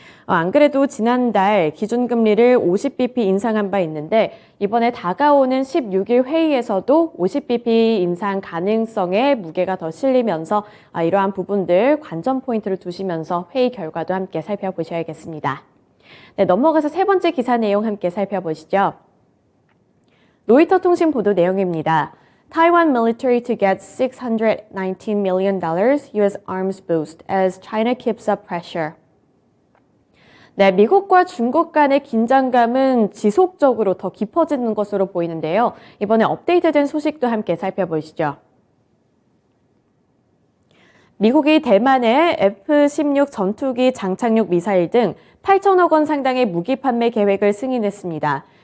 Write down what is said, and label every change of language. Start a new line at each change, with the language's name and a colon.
Korean: 안 그래도 지난달 기준금리를 50bp 인상한 바 있는데 이번에 다가오는 16일 회의에서도 50bp 인상 가능성에 무게가 더 실리면서 이러한 부분들 관전 포인트를 두시면서 회의 결과도 함께 살펴보셔야겠습니다. 네, 넘어가서 세 번째 기사 내용 함께 살펴보시죠. 로이터 통신 보도 내용입니다.
English: Taiwan military to get $619 million US arms boost as China keeps up pressure.
Korean: 네, 미국과 중국 간의 긴장감은 지속적으로 더 깊어지는 것으로 보이는데요. 이번에 업데이트된 소식도 함께 살펴보시죠. 미국이 대만에 F-16 전투기 장착용 미사일 등 8천억 원 상당의 무기 판매 계획을 승인했습니다.